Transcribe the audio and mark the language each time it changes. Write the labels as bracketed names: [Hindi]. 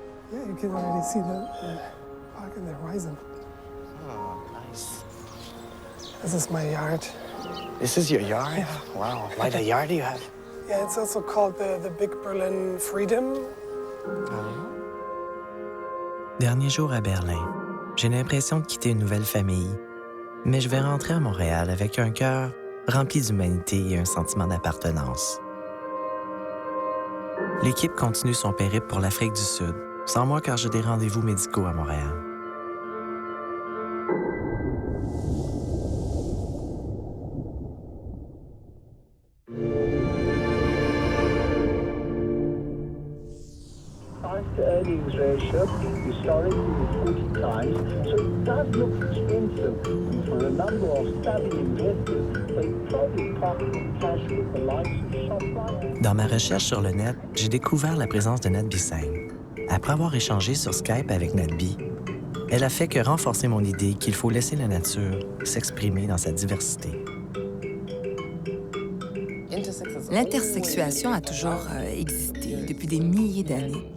[English] Yeah, you can already see the park in the horizon. Oh, nice. This is my yard. This is your yard? Yeah. Wow, quite a yard you have. Yeah, it's also called the Big Berlin Freedom. [French] Dernier jour à Berlin. J'ai l'impression de quitter une nouvelle famille. Mais je vais rentrer à Montréal avec un cœur rempli d'humanité et un sentiment d'appartenance. L'équipe continue son périple pour l'Afrique du Sud, sans moi car j'ai des rendez-vous médicaux à Montréal. [English] Earnings ratio historically is 40 times, so it does look expensive. And for a number of savvy investors, they probably pocketed cash with the likes of ShopRite. [French] Dans ma recherche sur le net, j'ai découvert la présence de Nat Bissing. Après avoir échangé sur Skype avec Nat B, elle a fait que renforcer mon idée qu'il faut laisser la nature s'exprimer dans sa diversité. L'intersexuation a toujours existé depuis des milliers d'années.